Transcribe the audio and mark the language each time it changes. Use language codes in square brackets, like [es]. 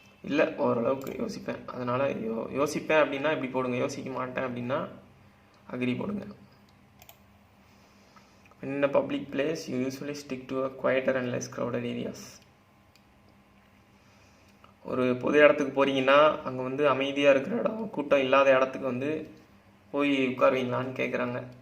[ta] இல்லை, ஓரளவுக்கு யோசிப்பேன். அதனால் யோசிப்பேன் அப்படின்னா இப்படி போடுங்க, யோசிக்க மாட்டேன் அப்படின்னா அக்ரி போடுங்க. [en] In a public place, you usually stick to a quieter and less crowded areas. [ta] ஒரு பொது இடத்துக்கு போகிறீங்கன்னா அங்கே வந்து அமைதியாக இருக்கிற இடம், கூட்டம் இல்லாத இடத்துக்கு வந்து போய் உட்காருவீங்களான்னு கேட்குறாங்க.